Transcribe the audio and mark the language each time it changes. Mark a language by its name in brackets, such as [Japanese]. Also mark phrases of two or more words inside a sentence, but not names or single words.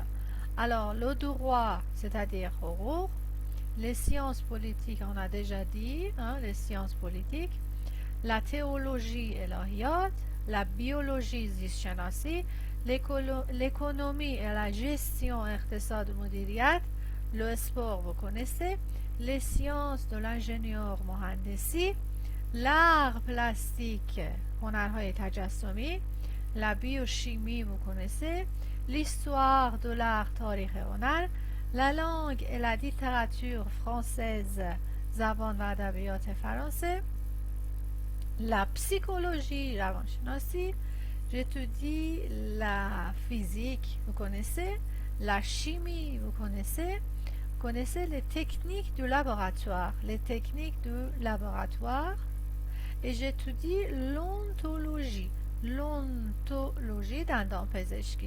[French] Alors, le droit, c'est-à-dire حقوق. Les sciences politiques, on a déjà dit, les sciences politiques. La théologie الهیات. La biologie زیستشناسی. L'économie et la gestion [Persian] اقتصاد مدیریت. [French] Le sport, vous connaissez. Les sciences de l'ingénieur مهندسی. L'art plastique, [Persian] هنرهای تجسمی. [French] La biochimie, vous connaissez. l'histoire de l'art [Persian] تاریخ هنر [French] la langue et la littérature française [Persian] زبان و ادبیات فرانسه [French] la psychologie روانشناسی j'étudie la physique vous connaissez la chimie vous connaissez les techniques du laboratoire et j'étudie l'ontologie دندانپزشکی.